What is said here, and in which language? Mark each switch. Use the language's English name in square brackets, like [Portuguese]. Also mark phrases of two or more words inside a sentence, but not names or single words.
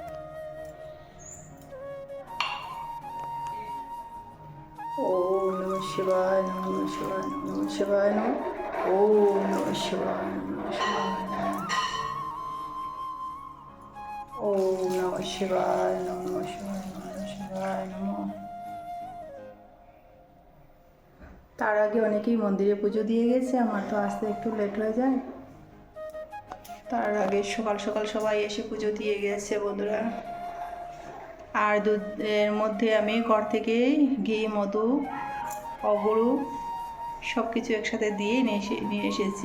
[Sanskrit] ওম নমঃ শিবায় নমঃ। শিবায় নমঃ। শিবায় নমঃ। ওম নমঃ শিবায় নমঃ। ওম নমঃ শিবায় নমঃ। শিবায় নমঃ। [Bangla] তার আগে অনেকেই মন্দিরে পুজো দিয়ে গেছে, আমার তো আসতে একটু লেট হয়ে যায়। তার আগে সকাল সকাল সবাই এসে পুজো দিয়ে গেছে বন্ধুরা। আর দুধের মধ্যে আমি ঘর থেকে ঘি, মধু, অগরু সব কিছু একসাথে দিয়ে নিয়ে এসেছি।